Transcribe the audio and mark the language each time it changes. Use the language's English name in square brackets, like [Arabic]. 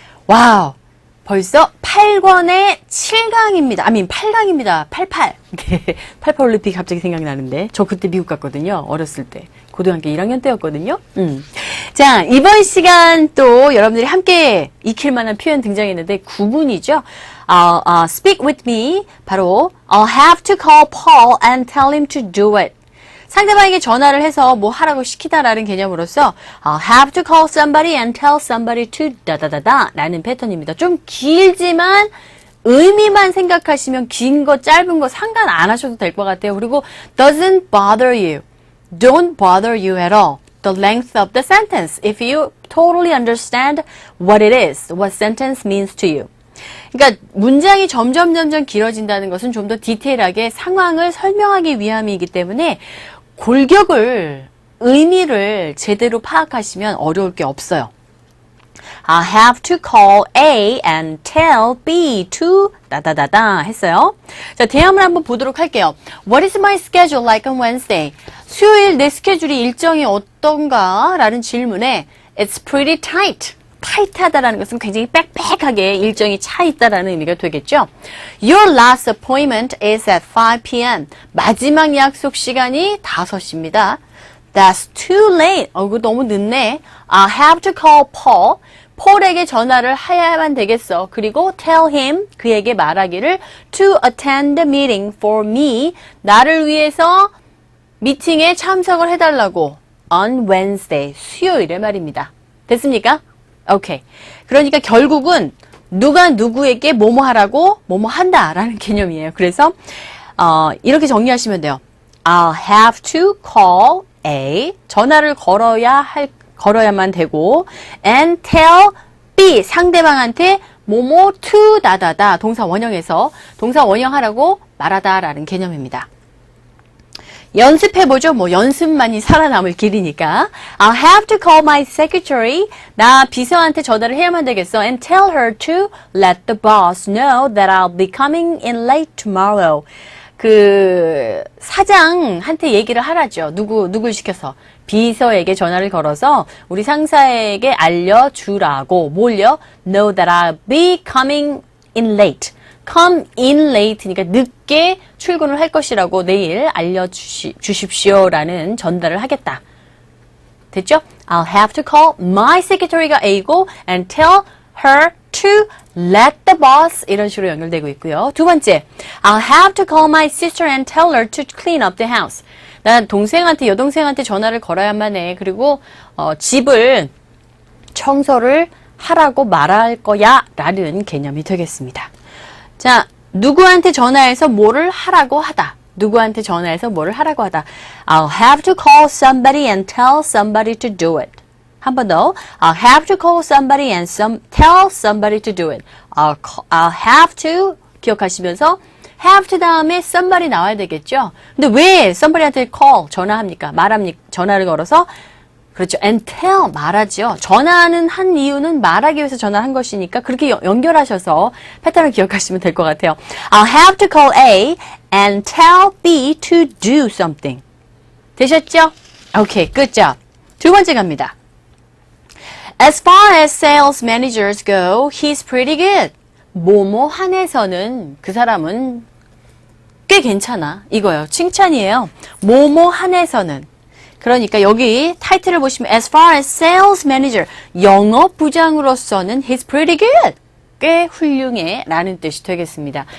[Korean] 와우, 벌써 8권의 7강입니다. 8강입니다. 88. 88 올림픽 갑자기 생각나는데 저 그때 미국 갔거든요. 어렸을 때. 고등학교 1학년 때였거든요. 자, 이번 시간 또 여러분들이 함께 익힐 만한 표현 등장했는데 구문이죠. [English] Speak with me. 바로 I'll have to call Paul and tell him to do it. [Korean] 상대방에게 전화를 해서 뭐 하라고 시키다라는 개념으로서 [English] I'll have to call somebody and tell somebody to [Korean] 다다다다 라는 패턴입니다. 좀 길지만 의미만 생각하시면 긴 거 짧은 거 상관 안 하셔도 될 것 같아요. [English] 그리고 doesn't bother you. Don't bother you at all. The length of the sentence if you totally understand what it is, what sentence means to you. [Korean] 그러니까 문장이 점점 길어진다는 것은 좀 더 디테일하게 상황을 설명하기 위함이기 때문에 골격을, 의미를 제대로 파악하시면 어려울 게 없어요. [English] I'll have to call A and tell B to [Korean] 다다다다 했어요. 자, 대화문 한번 보도록 할게요. [English] What is my schedule like on Wednesday? [Korean] 수요일 내 스케줄이 일정이 어떤가? 라는 질문에 [English] It's pretty tight. [Korean] 타이트하다라는 것은 굉장히 빽빽하게 일정이 차 있다라는 의미가 되겠죠. [English] Your last appointment is at 5 p.m. [Korean] 마지막 약속 시간이 5시입니다. [English] That's too late. [Korean] 이거 너무 늦네. [English] I'll have to call Paul. [Korean] 폴에게 전화를 해야만 되겠어. [English] 그리고 tell him, [Korean] 그에게 말하기를 [English] to attend the meeting for me. [Korean] 나를 위해서 미팅에 참석을 해달라고. [English] On Wednesday, [Korean] 수요일에 말입니다. 됐습니까? 오케이. 그러니까 결국은 누가 누구에게 뭐뭐 하라고 뭐뭐 한다라는 개념이에요. 그래서 이렇게 정리하시면 돼요. [English] I'll have to call A. [Korean] 전화를 걸어야만 되고 [English] and tell B. [Korean] 상대방한테 뭐뭐 to 다다다 동사 원형에서 동사 원형하라고 말하다라는 개념입니다. 연습해보죠. 뭐 연습만이 살아남을 길이니까. [English] I'll have to call my secretary. [Korean] 나 비서한테 전화를 해야만 되겠어. [English] And tell her to let the boss know that I'll be coming in late tomorrow. [Korean] 그 사장한테 얘기를 하라죠. 누굴 시켜서. 비서에게 전화를 걸어서 우리 상사에게 알려주라고. 뭘요? [English] Know that I'll be coming in late. [Korean] come in late니까 늦게 출근을 할 것이라고 내일 알려주십시오라는 전달을 하겠다. 됐죠? [English] I'll have to call my secretary가 A고 and tell her to let the boss [Korean] 이런 식으로 연결되고 있고요. 두 번째, [English] I'll have to call my sister and tell her to clean up the house. [Korean] 난 여동생한테 전화를 걸어야만 해. 그리고 집을 청소를 하라고 말할 거야 라는 개념이 되겠습니다. 자, 누구한테 전화해서 뭐를 하라고 하다. 누구한테 전화해서 뭐를 하라고 하다. [English] I'll have to call somebody and tell somebody to do it. [Korean] 한 번 더. [English] I'll have to call somebody and tell somebody to do it. [Korean] I'll have to 기억하시면서 have to 다음에 somebody 나와야 되겠죠. 근데 왜 somebody한테 call 전화합니까? 전화를 걸어서 그렇죠. and tell 말하죠. 전화는 한 이유는 말하기 위해서 전화를 한 것이니까 그렇게 연결하셔서 패턴을 기억하시면 될 것 같아요. [English] I'll have to call A and tell B to do something. [Korean] 되셨죠? 오케이, good job. 두 번째 갑니다. [English] As far as sales managers go, he's pretty good. [Korean] 뭐뭐 한에서는 그 사람은 꽤 괜찮아. 이거요. 칭찬이에요. 뭐뭐 한에서는. 그러니까 여기 타이틀을 보시면 [English] as far as sales manager, [Korean] 영업부장으로서는 [English] he's pretty good. [Korean] 꽤 훌륭해 라는 뜻이 되겠습니다.